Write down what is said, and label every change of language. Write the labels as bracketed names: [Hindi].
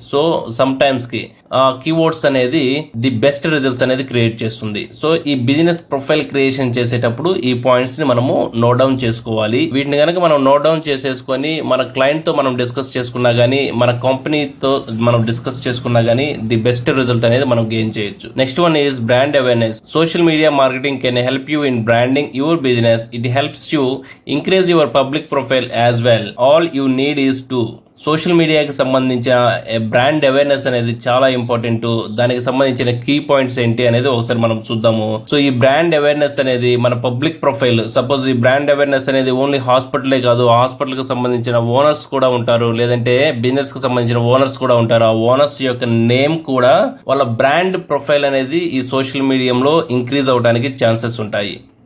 [Telugu] So some టైమ్స్కి ఆ keywords అనేది the best results అనేది క్రియేట్ చేస్తుంది. సో ఈ బిజినెస్ ప్రొఫైల్ క్రియేషన్ చేసేటప్పుడు ఈ పాయింట్స్ని మనము నోట్ డౌన్ చేసుకోవాలి. వీటిని కనుక మనం నోట్ డౌన్ చేసేసుకొని మన క్లయింట్తో మనం డిస్కస్ చేసుకున్నా కానీ మన కంపెనీతో మనం డిస్కస్ చేసుకున్నా కానీ ది బెస్ట్ రిజల్ట్ అనేది మనం గెయిన్ చేయొచ్చు. Next one is brand awareness. [English] Social media marketing can help you in branding your business. It helps you increase your public profile as well. All you need is to [Telugu] social మీడియాకి సంబంధించిన brand awareness అనేది చాలా important. దానికి సంబంధించిన key points ఏంటి అనేది ఒకసారి మనం చూద్దాము. సో ఈ బ్రాండ్ అవేర్నెస్ అనేది మన పబ్లిక్ ప్రొఫైల్. సపోజ్ ఈ బ్రాండ్ అవేర్నెస్ అనేది ఓన్లీ హాస్పిటలే కాదు, హాస్పిటల్ కి సంబంధించిన ఓనర్స్ కూడా ఉంటారు, లేదంటే బిజినెస్ కి సంబంధించిన ఓనర్స్ కూడా ఉంటారు. ఆ ఓనర్స్ యొక్క నేమ్ కూడా వాళ్ళ బ్రాండ్ ప్రొఫైల్ అనేది ఈ సోషల్ మీడియాలో ఇంక్రీజ్ అవడానికి ఛాన్సెస్ ఉంటాయి.